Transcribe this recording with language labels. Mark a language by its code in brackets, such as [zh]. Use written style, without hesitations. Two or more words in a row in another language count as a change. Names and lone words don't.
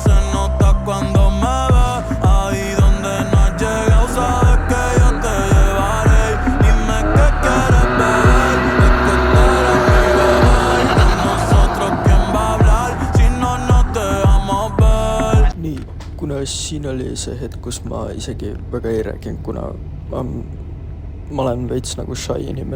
[es] Se nota cuando me ves, ahí donde no has llegado, sabes que yo te llevaré. Dime qué quieres beber, es que tú eres mi bebé. Y de nosotros, ¿quién va a hablar si no nos dejamos ver? [et] Nii, kuna siin oli see hetk, kus ma isegi väga ei rääkinud, kuna ma olen veits nagu shy inimene,